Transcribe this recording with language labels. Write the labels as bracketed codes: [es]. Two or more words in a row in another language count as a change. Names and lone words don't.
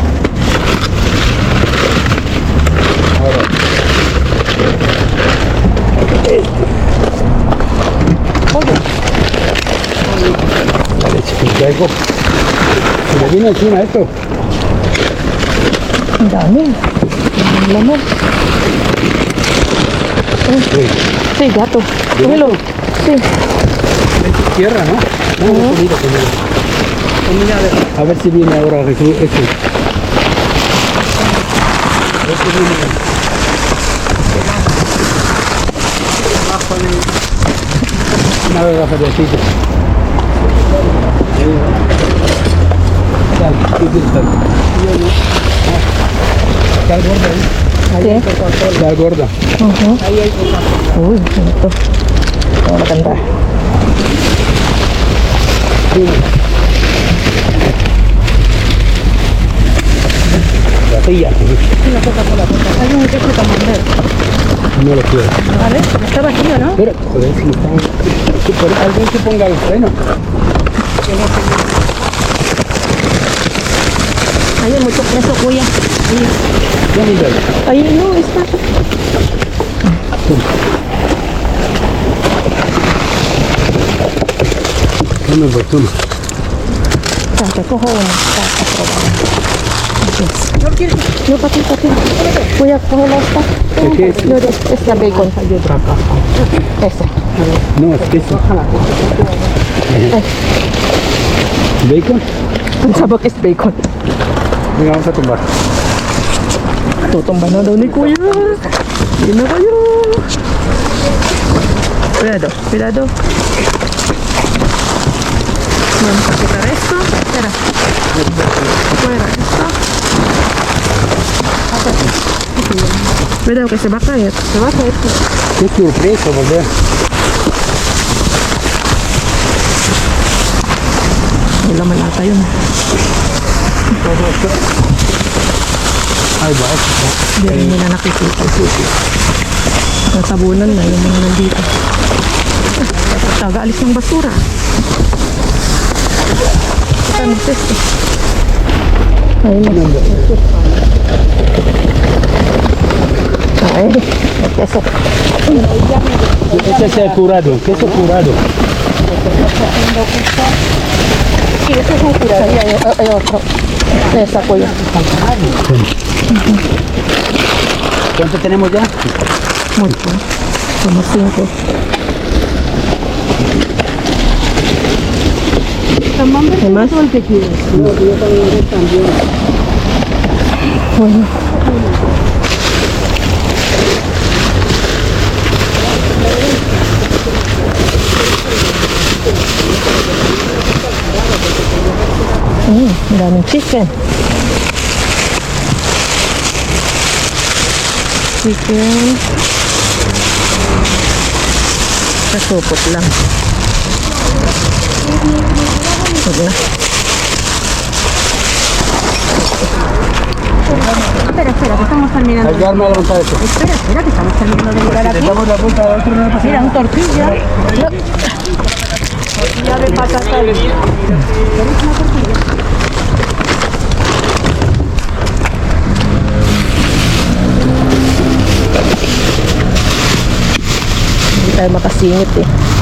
[es] Se le vino encima esto. [tl] Ang dami. Ang laman. [es] Sí, gato. Cógelo. Sí. Tierra, ¿no? Comida. A ver si viene ahora Jesús. Una garrafa de aceite. Está gorda ahí. Sí. Está gorda. [tl] Uy, ito. Oh, maganda. [es] Gatilla. Hay un queso camembert. No lo quiero. Vale, está vacío, ¿no? Pero, joder, si están... Alguien que ponga el freno. Ay, hay mucho queso, kuya. Ya me doy. Ay, no, está. Toma, pues, toma. Te cojo una. Yo, pati. [tl] Kuya, [es] cógelo esta. ¿Qué es? No, esta bacon. Ese. No, es queso. ¿Bacon? Pensaba que es bacon. Venga, vamos a tomar. [tl] Tutumba na daw ni kuya. Hindi na kayo. [es] Cuidado. Vamos a quitar esto. Espera. Fuera esto. Cuidado que se va a caer. Qué sorpresa, volver. [tl] Hindi naman ata yun. [es] Ay, va, [tl] Hindi rin nila nakikita. Natabunan na yung mga nandito. Taga-alis ng basura. Ito ang test eh. Ay, may keso. [es] Ese es el curado, queso curado. Sí, ese es un curado. Sí, hay otro. Esa kuya. ¿Cuánto tenemos ya? Mucho. Como 5. ¿Qué más? Todo el que quieres. No, yo también. Bueno. [tl] Daming chicken. Kasupot lang. Huwag na. [es] Espera, que estamos terminando. Hay que darme a levantar eso. Espera, que estamos terminando de mirar aquí. Damos la vuelta a otro, no pasa Mira, un tortilla. Tortilla de patata. ¿Queréis una tortilla? [tl] Hindi tayo makasingit eh.